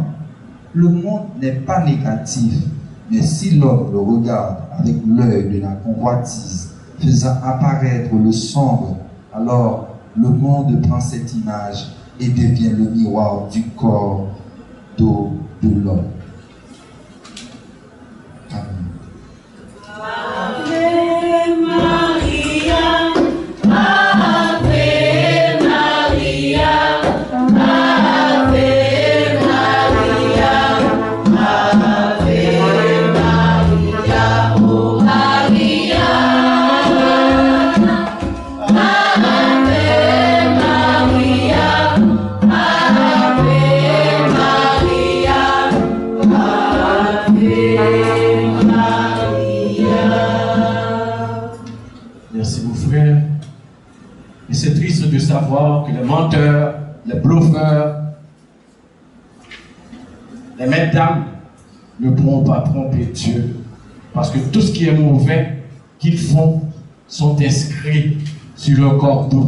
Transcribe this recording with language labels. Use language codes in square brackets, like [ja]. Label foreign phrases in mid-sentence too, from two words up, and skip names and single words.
[fr] Le monde n'est pas négatif, mais si l'homme le regarde avec l'œil de la convoitise, faisant apparaître le sombre, alors le monde prend cette image et devient le miroir du corps d'eau de l'homme. Amen. [la] Ave Maria, Ave Maria, Ave Maria, Ave Maria, oh Maria, Ave Maria, Ave Maria. [fr] Merci mon frère. Et c'est triste de savoir que les menteurs, les bluffeurs, les maîtres d'âme ne pourront pas tromper Dieu. Parce que tout ce qui est mauvais qu'ils font sont inscrits sur leur cordeau.